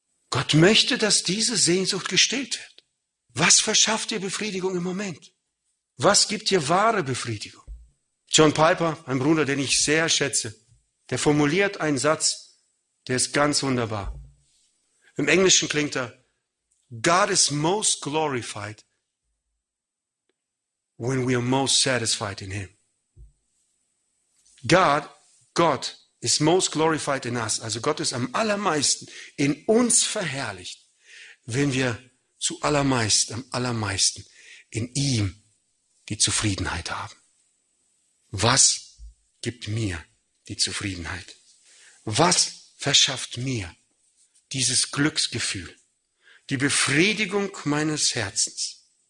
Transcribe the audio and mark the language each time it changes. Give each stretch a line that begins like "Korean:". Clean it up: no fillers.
German: Gott möchte, dass diese Sehnsucht gestillt wird. Was verschafft dir Befriedigung im Moment? Was gibt dir wahre Befriedigung? John Piper, ein Bruder, den ich sehr schätze, der formuliert einen Satz, der ist ganz wunderbar. Im Englischen klingt er:
English: God is most glorified when we are most satisfied in him. Gott is most glorified in us.
German: Also Gott ist am allermeisten in uns verherrlicht, wenn wir am allermeisten in ihm die Zufriedenheit haben. Was gibt mir die Zufriedenheit? Was verschafft mir dieses Glücksgefühl, die Befriedigung meines Herzens?